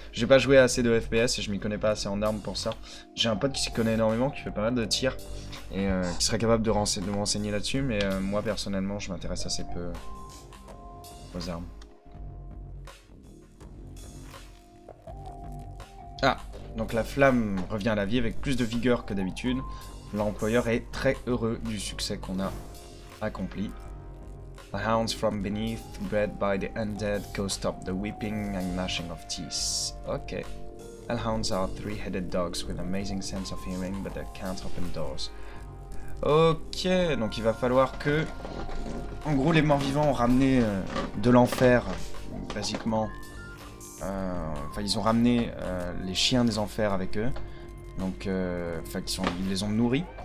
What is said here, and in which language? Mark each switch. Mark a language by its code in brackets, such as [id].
[fr] J'ai pas joué assez de FPS et je m'y connais pas assez en armes pour ça. J'ai un pote qui s'y connaît énormément, qui fait pas mal de tirs et qui serait capable de me renseigner là-dessus, mais moi personnellement je m'intéresse assez peu aux armes. Ah, donc la flamme revient à la vie avec plus de vigueur que d'habitude. L'employeur est très heureux du succès qu'on a accompli. [en] The hounds from beneath, bred by the undead, go stop the weeping and gnashing of teeth. Ok. Hellhounds are three-headed dogs with amazing sense of hearing, but they can't open doors. [fr] Ok, donc il va falloir que... En gros, les morts-vivants ont ramené de l'enfer, basiquement. Enfin, ils ont ramené les chiens des enfers avec eux. Donc, ils les ont nourris.